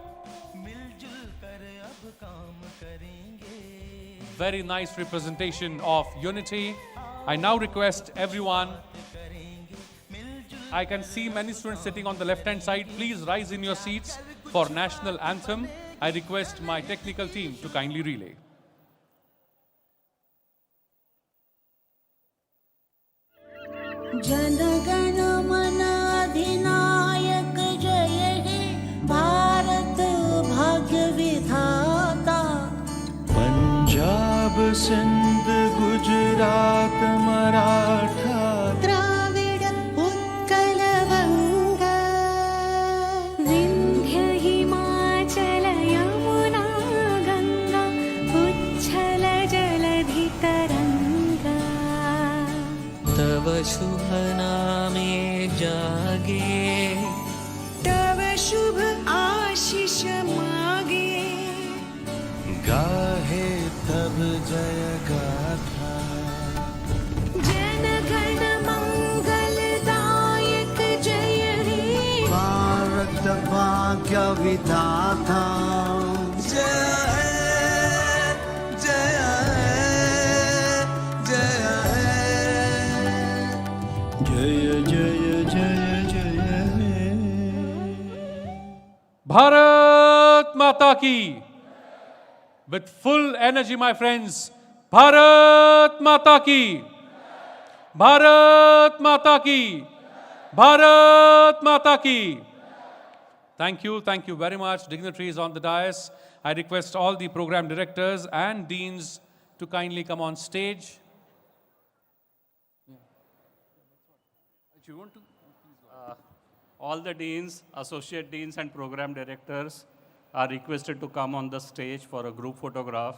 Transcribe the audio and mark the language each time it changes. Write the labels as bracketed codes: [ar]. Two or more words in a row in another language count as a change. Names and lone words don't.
[en] Very nice representation of unity. I now request everyone, I can see many students sitting on the left-hand side. Please rise in your seats for national anthem. I request my technical team to kindly relay. [bn] জন গণ মন অধিনায়ক জয় হে ভারত ভাগ্য বিধাতা। পঞ্জাব সিন্ধ গুজরাট মারাঠা দ্রাবিড় উৎকল বঙ্গ বিন্ধ্য হিমাচল যমুনা গঙ্গা উচ্ছল জলধি তরঙ্গ। তব শুভ নামে জাগে তব শুভ আশিস মাগে। গাহে তব জয় গাথা জন গণ মঙ্গলদায়ক জয় হে ভারত ভাগ্য বিধাতা। জয় জয় জয় জয় জয় জয় জয় [hi] भारत माता की. [en] With full energy, my friends. [hi] भारत माता की। भारत माता की. भारत माता की. [en] Thank you very much. Dignitaries on the dais. I request all the program directors and deans to kindly come on stage. All the deans, associate deans and program directors are requested to come on the stage for a group photograph.